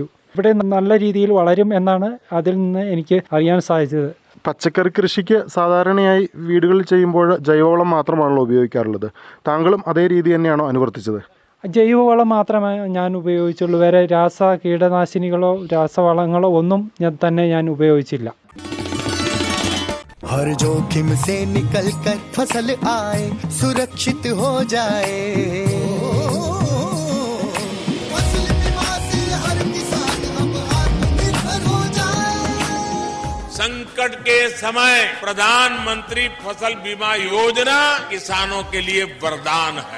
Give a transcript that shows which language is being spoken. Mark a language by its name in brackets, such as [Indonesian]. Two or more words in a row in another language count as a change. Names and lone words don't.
[Malayalam] ഇവിടെ നല്ല രീതിയിൽ വളരും എന്നാണ് അതിൽ നിന്ന് എനിക്ക് അറിയാൻ സാധിച്ചത്. പച്ചക്കറി കൃഷിക്ക് സാധാരണയായി വീടുകളിൽ ചെയ്യുമ്പോൾ ജൈവവളം മാത്രമാണല്ലോ ഉപയോഗിക്കാറുള്ളത്. താങ്കളും അതേ രീതി തന്നെയാണോ അനുവർത്തിച്ചത്? ജൈവവളം മാത്രമേ ഞാൻ ഉപയോഗിച്ചുള്ളൂ. വേറെ രാസ കീടനാശിനികളോ രാസവളങ്ങളോ ഒന്നും ഞാൻ ഉപയോഗിച്ചില്ല. [Hindi] हर जोखिम से निकल कर फसल आए, सुरक्षित हो जाए। फसल बीमा से हर किसान अब आत्मनिर्भर हो जाए। संकट के समय प्रधानमंत्री फसल बीमा योजना किसानों के लिए वरदान है।